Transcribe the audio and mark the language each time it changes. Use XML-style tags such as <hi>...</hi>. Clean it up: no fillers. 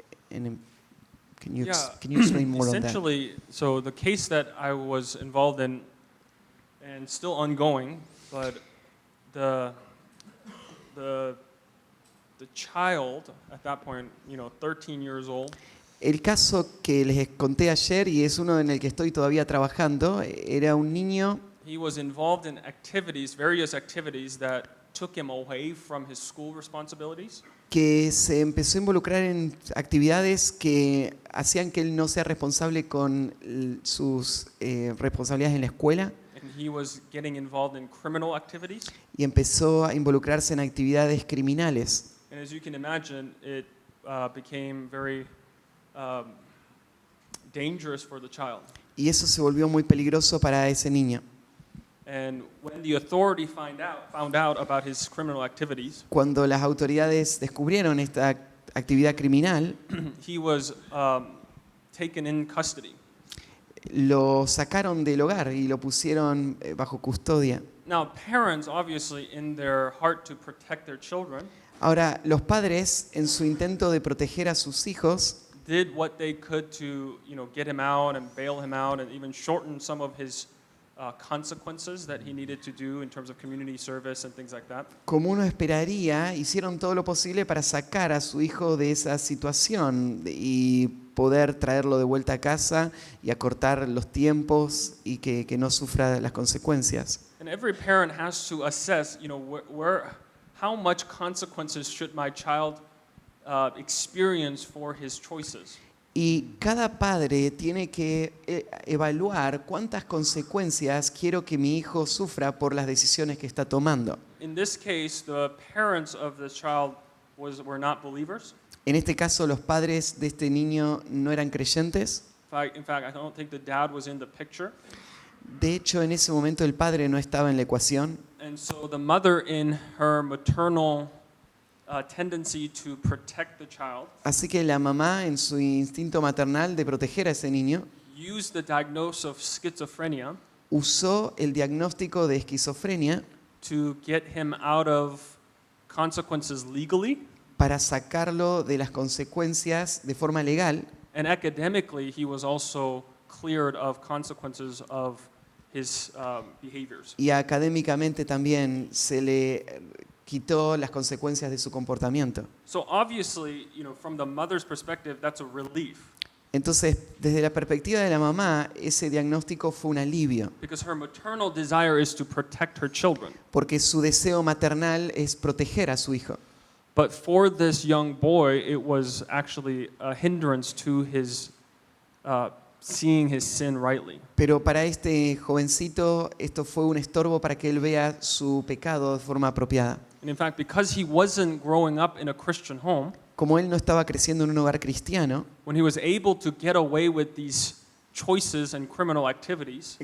<en>And can you explain more on that? Essentially, so the case that I was involved in, and still ongoing, but the child at that point, 13 years old.</en> <es>El caso que les conté ayer y es uno en el que estoy todavía trabajando, era un niño.</es> <en>He was involved in various activities that took him away from his school responsibilities.</en> <es>Que se empezó a involucrar en actividades que hacían que él no sea responsable con sus responsabilidades en la escuela.</es> <en>And he was getting involved in criminal activities.</en> <es>Y empezó a involucrarse en actividades criminales.</es> <en>And as you can imagine, it became very dangerous for the child.</en> <es>Y eso se volvió muy peligroso para ese niño.</es> <en>And when the authority found out about his criminal activities,</en> <es>cuando las autoridades descubrieron esta actividad criminal,</es> <en>he was taken in custody.</en> <es>Lo sacaron del hogar y lo pusieron bajo custodia.</es> <en>Now, parents, obviously, in their heart to protect their children,</en> <es>ahora, los padres, en su intento de proteger a sus hijos,</es> <en>did what they could to, get him out and bail him out and even shorten some of his consequences that he needed to do in terms of community service and things like that.</en> <es>Como uno esperaría, hicieron todo lo posible para sacar a su hijo de esa situación y poder traerlo de vuelta a casa y acortar los tiempos y que no sufra las consecuencias.</es> <en>And every parent has to assess, how much consequences should my child experience for his choices.</en> <es>Y cada padre tiene que evaluar cuántas consecuencias quiero que mi hijo sufra por las decisiones que está tomando.</es> <en>In this case, the parents of the child were not believers.</en> <es>En este caso, los padres de este niño no eran creyentes.</es> <en>In fact, I don't think the dad was in the picture.</en> <es>De hecho, en ese momento el padre no estaba en la ecuación,</es> <en>And so the mother, in her maternal tendency to protect the child,</en> <es>así que la mamá, en su instinto maternal de proteger a ese niño,</es> <en>used the diagnosis of schizophrenia</en> <es>usó el diagnóstico de esquizofrenia</es> <en>to get him out of consequences legally,</en> <es>para sacarlo de las consecuencias de forma legal,</es> <en>and academically he was also cleared of consequences of his behaviors.</en> <es>y académicamente también se le quitó las consecuencias de su comportamiento.</es> <en>So obviously, from the mother's perspective, that's a relief</en> <es>Entonces, desde la perspectiva de la mamá, ese diagnóstico fue un alivio,</es> <en>because her maternal desire is to protect her children.</en> <es>porque su deseo maternal es proteger a su hijo.</es> <en>But for this young boy, it was actually a hindrance to his seeing his sin rightly.</en> <es>Pero para este jovencito esto fue un estorbo para que él vea su pecado de forma apropiada.</es> <en>And in fact, because he wasn't growing up in a Christian home,</en> <es>Como él no estaba creciendo en un hogar cristiano,</es> <en>when he was able to get away with these choices and criminal activities,</en>